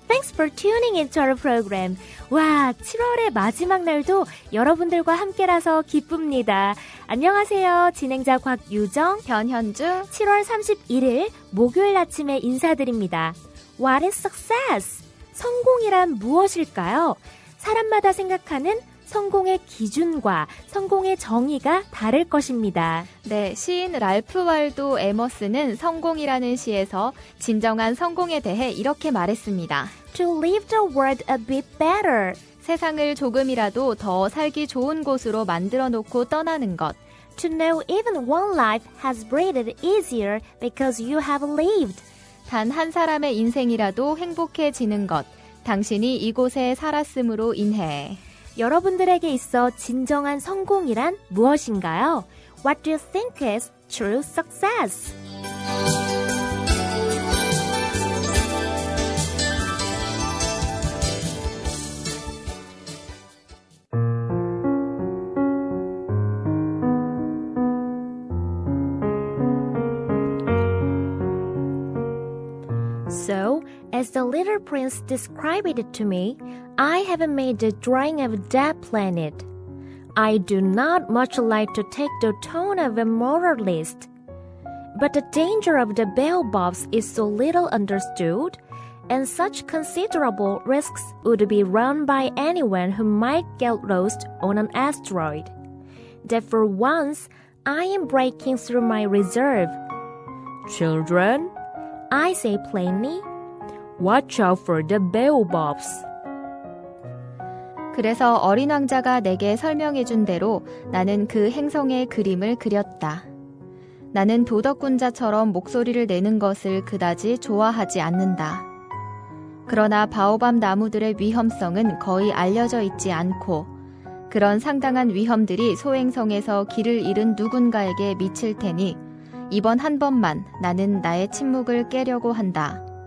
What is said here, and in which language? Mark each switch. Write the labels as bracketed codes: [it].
[en] Thanks for tuning into our program. [ko] 와, 7월의 마지막 날도 여러분들과 함께라서 기쁩니다. 안녕하세요. 진행자 곽유정, 변현주. 7월 31일 목요일 아침에 인사드립니다. [en] What is success? [ko] 성공이란 무엇일까요? 사람마다 생각하는 성공의 기준과 성공의 정의가 다를 것입니다. 네, 시인 랄프 waldo 에머스는 성공이라는 시에서 진정한 성공에 대해 이렇게 말했습니다. [en] To leave the world a bit better. [ko] 세상을 조금이라도 더 살기 좋은 곳으로 만들어 놓고 떠나는 것. [en] To know even one life has breathed easier because you have lived. [ko] 단 한 사람의 인생이라도 행복해지는 것. 당신이 이곳에 살았으므로 인해. 여러분들에게 있어 진정한 성공이란 무엇인가요? [en] What do you think is true success? So, as the little prince described it to me, I have made a drawing of that planet. I do not much like to take the tone of a moralist. But the danger of the baobabs is so little understood, and such considerable risks would be run by anyone who might get lost on an asteroid, that for once I am breaking through my reserve. Children, I say plainly, watch out for the baobabs. [ko] 그래서 어린 왕자가 내게 설명해준 대로 나는 그 행성의 그림을 그렸다. 나는 도덕군자처럼 목소리를 내는 것을 그다지 좋아하지 않는다. 그러나 바오밤 나무들의 위험성은 거의 알려져 있지 않고 그런 상당한 위험들이 소행성에서 길을 잃은 누군가에게 미칠 테니 이번 한 번만 나는 나의 침묵을 깨려고 한다.